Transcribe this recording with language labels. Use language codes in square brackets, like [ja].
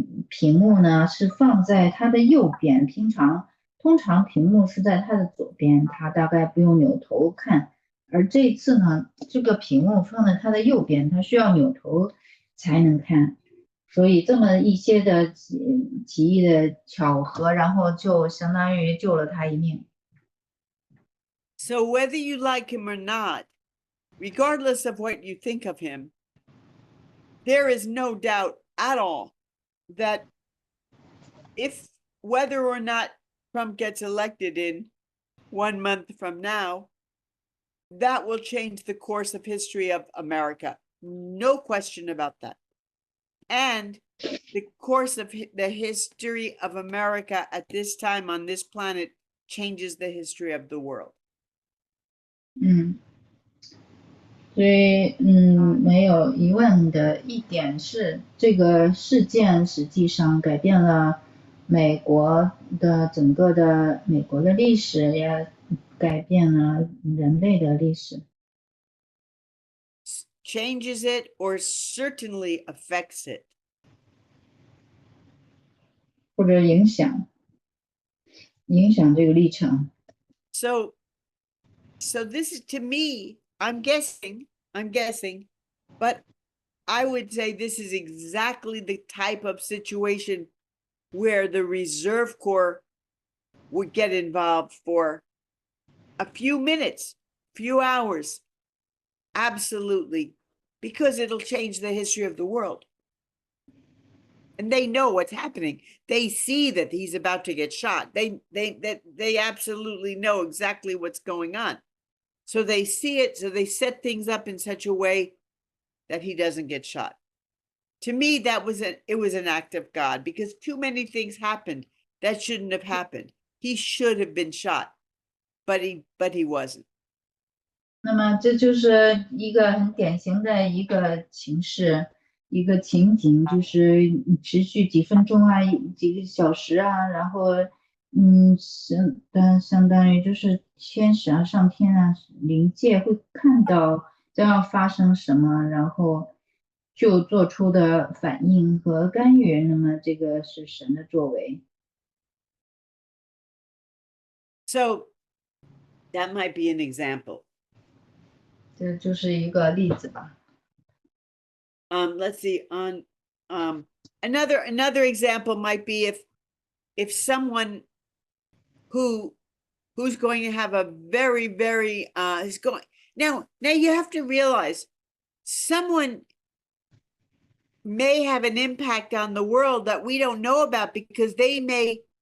[zh] 屏幕呢是放在他的右边，通常屏幕是在他的左边，他大概不用扭头看，而这一次呢这个屏幕放在他的右边，他需要扭头才能看。所以这么一些的奇异的巧合，然后就相当于救了他一命。 [en] So whether you like him or not, regardless of what you think of him, there is no doubt at all that if whether or not Trump gets elected in 1 month from now, that will change the course of history of America. No question about that. And the course of the history of America at this time on this planet changes the history of the world. [zh] 所以没有疑问的一点是，这个事件实际上改变了美国的整个的美国的历史，也改变了人类的历史。 [en] Changes it or certainly affects it. [zh] 或者影响这个历程。 [en] So this is, to me, I'm guessing, but I would say this is exactly the type of situation where the Reserve Corps would get involved for a few minutes, few hours. Absolutely. Because it'll change the history of the world. And they know what's happening. They see that he's about to get shot. They absolutely know exactly what's going on. So they see it, so they set things up in such a way that he doesn't get shot. To me, it was an act of God, because too many things happened that shouldn't have happened. He should have been shot, but he wasn't. [zh] 那么这就是一个很典型的一个情势，一个情景，就是持续几分钟啊，几个小时啊，然后相当于就是天使啊、上天啊、灵界会看到将要发生什么，然后就做出的反应和干预。那么这个是神的作为。 [en] So that might be an example. [zh] 这就是一个例子吧。 [en] Let's see. Another example might be if someone who's going to have a very is going now you have to realize someone may have an impact on the world that we don't know about, because they may